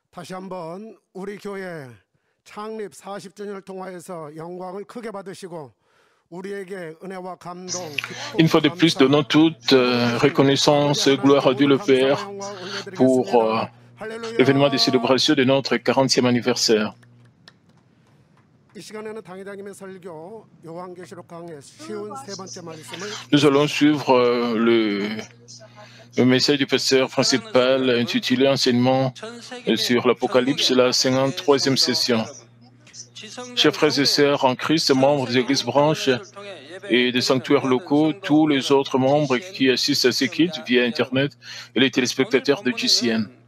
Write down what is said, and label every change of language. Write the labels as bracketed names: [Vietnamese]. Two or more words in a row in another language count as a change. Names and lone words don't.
[Korean] 다시 한번 우리 교회 창립 40주년을 통하여서 영광을 크게 받으시고 우리에게 은혜와 감동, [French] Une [Korean] 기쁨, [French] fois de plus, [Korean] 감사, [French] donnons toute reconnaissance et gloire à Dieu le Père [Korean] 영광 [French] pour [Korean] 올려드리겠습니다. 할렐루야. [French] l'événement de célébration de notre 40e anniversaire. [Korean] 이 시간에는 당회장님의 설교 요한계시록 강의 쉬운 세 번째 말씀을 [French] Nous allons suivre le message du pasteur principal intitulé Enseignement sur l'Apocalypse, la 53e session. Chers frères et sœurs en Christ, membres des églises branches et des sanctuaires locaux, tous les autres membres qui assistent à ces cultes via Internet et les téléspectateurs de GCN.